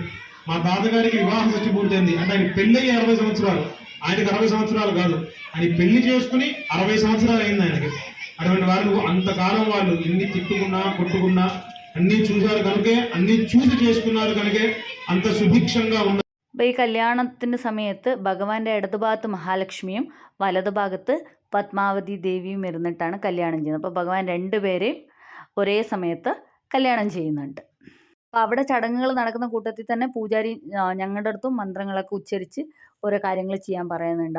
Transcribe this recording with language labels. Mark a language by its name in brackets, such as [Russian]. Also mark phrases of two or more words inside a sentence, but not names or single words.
[Telugu] మా తాతగారికి వివాహ షష్ఠి పూర్తయింది అంటే ఆయన పెళ్ళి 60 సంవత్సరాలు, ఆయనకి 60 సంవత్సరాలు కాదు, ఆయన పెళ్లి చేసుకుని 60 సంవత్సరాలు అయింది ఆయనకి. అటువంటి వాళ్ళు అంతకాలం వాళ్ళు ఎన్ని తిట్టుకున్నా కొట్టుకున్నా అన్ని చూశారు కనుకే, అన్ని చూసి చేసుకున్నారు కనుకే అంత సుభిక్షంగా ఉన్నారు. [Malayalam] അപ്പോൾ ഈ കല്യാണത്തിൻ്റെ സമയത്ത് ഭഗവാന്റെ ഇടതുഭാഗത്ത് മഹാലക്ഷ്മിയും വലതുഭാഗത്ത് പത്മാവതി ദേവിയും ഇരുന്നിട്ടാണ് കല്യാണം ചെയ്യുന്നത്. അപ്പോൾ ഭഗവാൻ രണ്ടുപേരെയും ഒരേ സമയത്ത് കല്യാണം ചെയ്യുന്നുണ്ട്. അപ്പോൾ അവിടെ ചടങ്ങുകൾ നടക്കുന്ന കൂട്ടത്തിൽ തന്നെ പൂജാരി ഞങ്ങളുടെ അടുത്തും മന്ത്രങ്ങളൊക്കെ ഉച്ചരിച്ച് ഓരോ കാര്യങ്ങൾ ചെയ്യാൻ പറയുന്നുണ്ട്.